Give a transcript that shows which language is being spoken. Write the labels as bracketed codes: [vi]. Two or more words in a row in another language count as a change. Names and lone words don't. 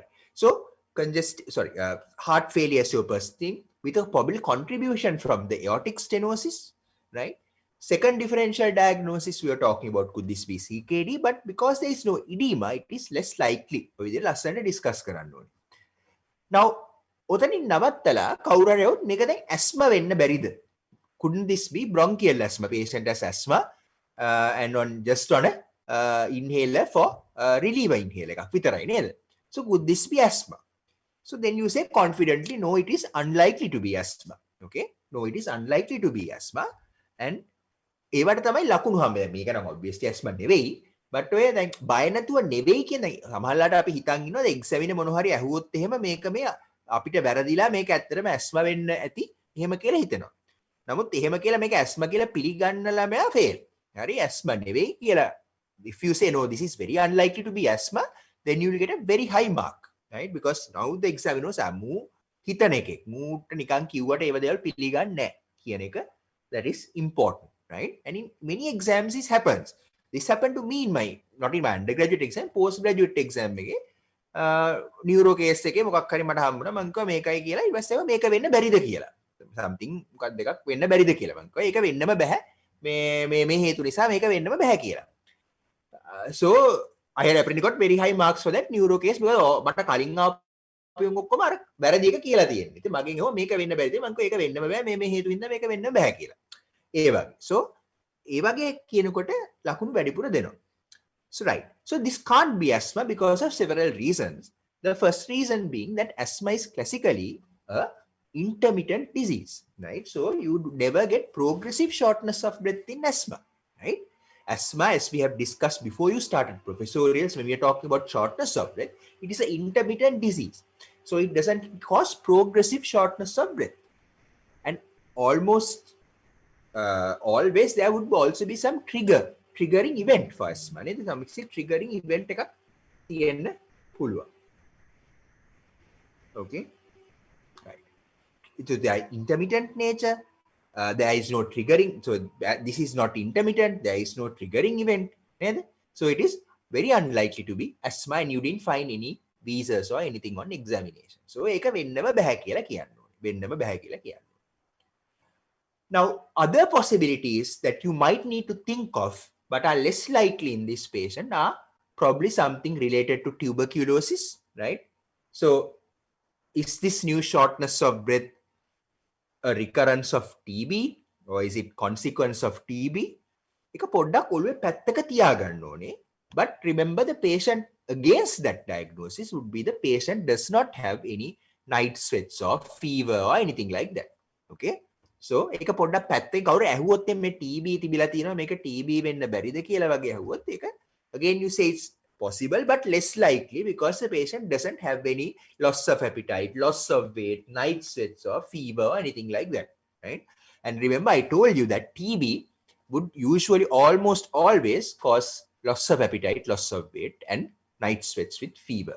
[en] So heart failure persisting with a probable contribution from the aortic stenosis, right? Second differential diagnosis we are talking about, could this be CKD? But because there is no edema, it is less likely. We will discuss. Now, [si] ඔතනින් නවත්තලා කවුරු හරි આવුත් මේක දැන් asthma වෙන්න බැරිද? [en] Couldn't this be bronchial asthma? Patient has asthma and just on a inhaler for reliever inhaler [si] එකක් විතරයි නේද? [en] So could this be asthma? So then you say confidently, no, it is unlikely to be asthma. Okay? No, it is unlikely to be asthma. [si] And ඒවට තමයි ලකුණු හම්බ වෙන්නේ. මේක නම් [en] obviously asthma [si] නෙවෙයි. But ඔය දැන් බය නැතුව නෙවෙයි කියන සමහරලාට අපි හිතන් ඉන්නවා එක්සැමින මොන හරි ඇහුවොත් එහෙම මේක මේ අපිට වැරදිලා මේක ඇත්තටම ඇස්මා වෙන්න ඇති එහෙම කියලා හිතනවා. නමුත් එහෙම කියලා මේක ඇස්මා කියලා පිළිගන්න ළමයා fail. හරි ඇස්මා නෙවෙයි කියලා. [en] If you say no, this is very unlikely to be asthma, then you will get a very high mark, right? Because now the examiners are [si] හිතන එකෙක්. මූට නිකන් කිව්වට ඒව දේවල් පිළිගන්නේ නැහැ කියන එක, [en] that is important, right? And in many exams this happens. This happened to me in not in my undergraduate exam, postgraduate exam [si] එකේ [en] neuro case [si] එකේ මොකක් හරි මට හම්බුණා. මම කිව්වා මේකයි කියලා. ඊට පස්සේ මේක වෙන්න බැරිද කියලා. something මොකක් දෙකක් වෙන්න බැරිද කියලා. මම කිව්වා ඒක වෙන්නම බෑ. මේ හේතු නිසා මේක වෙන්නම බෑ කියලා. [en] So I had apparently got very high marks for that neuro case because [si] මට කලින් ආපු ඔක්කොම අර වැරදි එක කියලා තියෙනවා. ඉතින් මගෙන් ඒවා මේක වෙන්න බැරිද? මම කිව්වා ඒක වෙන්නම බෑ. මේ හේතු හින්දා මේක වෙන්න බෑ කියලා. ඒ වගේ. So ඒ වගේ කියනකොට ලකුණු වැඩිපුර දෙනවා. [en] So right. So this can't be asthma because of several reasons. The first reason being that asthma is classically a intermittent disease, right? So you never get progressive shortness of breath in asthma, right? Asthma, as we have discussed before you started professorials, when we are talking about shortness of breath, it is an intermittent disease. So it doesn't cause progressive shortness of breath. And almost always there would also be some triggering event for asthma. [si] නේද? [en] some triggering event [si] එකක් තියෙන්න පුළුවන්. [en] Okay, right. So the intermittent nature, there is no triggering. So this is not intermittent. There is no triggering event. [si] නේද? [en] So it is very unlikely to be asthma, and you didn't find any wheezes or anything on examination. [si] So ඒක වෙන්නම බෑ කියලා කියන්න ඕනේ. වෙන්නම බෑ කියලා කියන්න. [en] Now, other possibilities that you might need to think of but are less likely in this patient are probably something related to tuberculosis, right? So, is this new shortness of breath a recurrence of TB or is it consequence of TB? [si] එක පොඩ්ඩක් ඔළුවේ පැත්තක තියාගන්න ඕනේ. [en] But remember, the patient against that diagnosis would be the patient does not have any night sweats or fever or anything like that. Okay? So [si] ඒක පොඩ්ඩක් පැත්තේ කවුරු ඇහුවොත් මේ TB තිබිලා තියෙනවා මේක TB වෙන්න බැරිද කියලා වගේ ඇහුවොත් ඒක [en] again you say it's possible but less likely because the patient doesn't have any loss of appetite, loss of weight, night sweats or fever or anything like that, right? And remember I told you that TB would usually almost always cause loss of appetite, loss of weight and night sweats with fever.